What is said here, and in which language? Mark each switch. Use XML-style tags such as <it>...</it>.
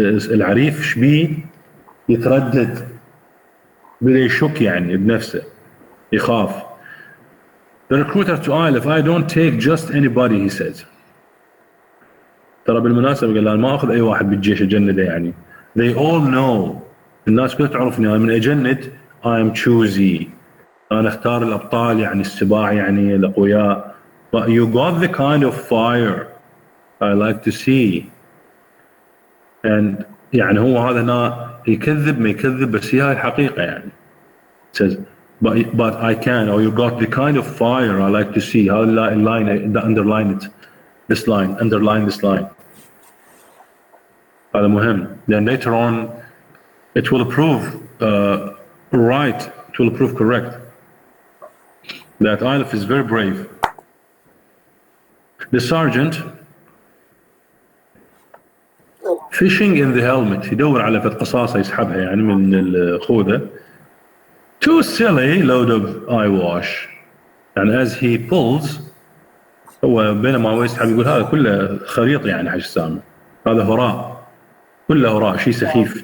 <ar>العريف شبيه يتردد بدا يشك يعني بنفسه يخاف.</ar> <en>The recruiter to Aleph, I don't take just anybody, he says.</en> <ar>ترى بالمناسبة قال ما أخذ أي واحد بالجيش أجنده يعني.</ar> <en>They all know.</en> <ar>الناس كلها تعرفني أنا من أجند</ar> <en>I'm choosy.</en> <ar>أنا أختار الأبطال يعني السباع يعني الأقوياء.</ar> <en>But you got the kind of fire. I like to see.</en> <ar>And يعني هو هذا هنا يكذب ما يكذب بس هي هاي الحقيقة يعني.</ar> <en>It says but I can, or you got the kind of fire I like to see. How line underline it, this line, underline this line.</en> <ar>هذا مهم.</ar> <en>Then later on it will prove right, it will prove correct that Aleph is very brave. The sergeant fishing in the helmet,</en> <ar>يدور على فد قصاصة يسحبها يعني من الخوذة.</ar> <en>Too silly load of eyewash. And as he pulls,</en> <ar>هو بينما هو يسحب يقول هذا كله خريط يعني حاج سامي، هذا هراء، كله هراء، شيء سخيف.</ar>